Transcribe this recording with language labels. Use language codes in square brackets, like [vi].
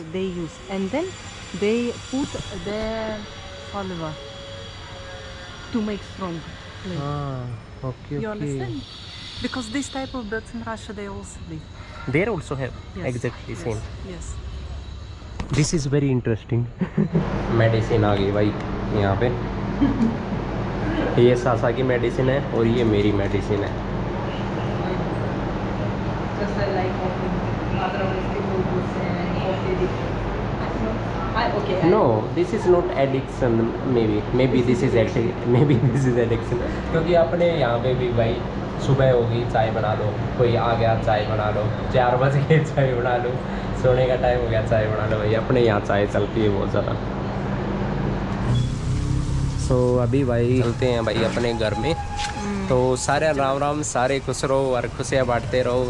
[en] They use, and then they put their saliva to make strong clay. Okay. You understand? Because this type of birds in Russia they also live. They also have exactly same. Yes. This is very interesting. [hi] Medicine आ गई भाई यहाँ पे। ये सासा की medicine है और ये मेरी मेडिसिन है। [en] Just I like coffee. Otherwise people will say coffee. Okay. No, this is not addiction. Maybe this is addiction. [hi] क्योंकि अपने यहाँ पे भी भाई सुबह होगी चाय बना दो, कोई आ गया चाय बना लो, 4 बज गए चाय बना लो, सोने का टाइम हो गया चाय बना लो भाई, अपने यहाँ चाय चलती है बहुत ज़्यादा। सो अभी भाई चलते हैं भाई अपने घर में, तो सारे राम सारे खुश रहो और खुशियाँ बांटते रहो।